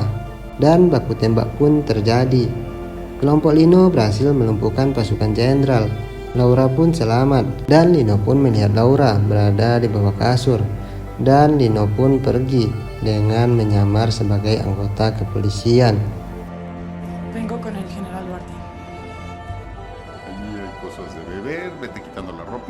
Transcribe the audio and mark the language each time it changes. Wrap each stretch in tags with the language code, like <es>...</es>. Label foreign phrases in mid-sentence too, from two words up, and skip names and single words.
<id>Dan baku tembak pun terjadi. Kelompok Lino berhasil melumpuhkan pasukan jenderal. Laura pun selamat dan Lino pun melihat Laura berada di bawah kasur. Dan Lino pun pergi dengan menyamar sebagai anggota kepolisian.</id> <es>vengo con el general Duarte. Ahí hay cosas de beber, vete quitando la ropa.</es>